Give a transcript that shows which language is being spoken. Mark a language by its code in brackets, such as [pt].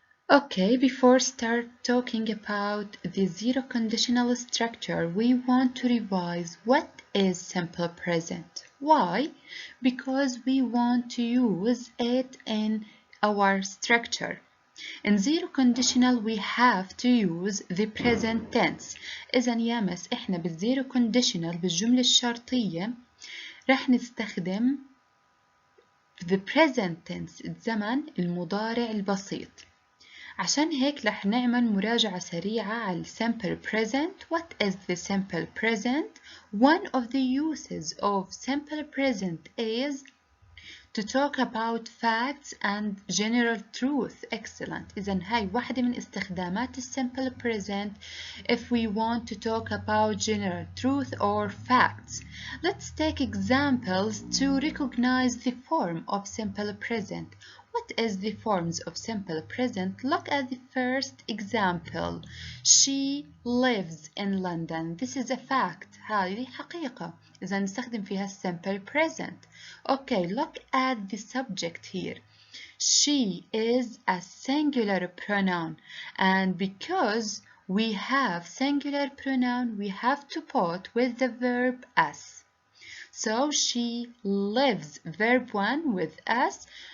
[en] Okay, before start talking about the zero conditional structure, we want to revise what is simple present. Why? Because we want to use it in our structure. In zero conditional we have to use the present tense. [ar] إذا يا مس إحنا بالزيرو conditional بالجملة الشرطية رح نستخدم [en] the present tense [ar] الزمن المضارع البسيط. عشان هيك رح نعمل مراجعة سريعة على simple present. [en] What is the simple present? One of the uses of simple present is to talk about facts and general truth. Excellent. [ar] إذن هاي واحدة من استخدامات simple present [en] if we want to talk about general truth or facts. Let's take examples to recognize the form of simple present. What is the forms of simple present? Look at the first example. She lives in London. This is a fact. [ar] هذه حقيقة. إذا نستخدم فيها simple present. [en] Okay, look at the subject here. She is a singular pronoun, and because we have singular pronoun, we have to put with the verb as. So she lives, verb 1 with as.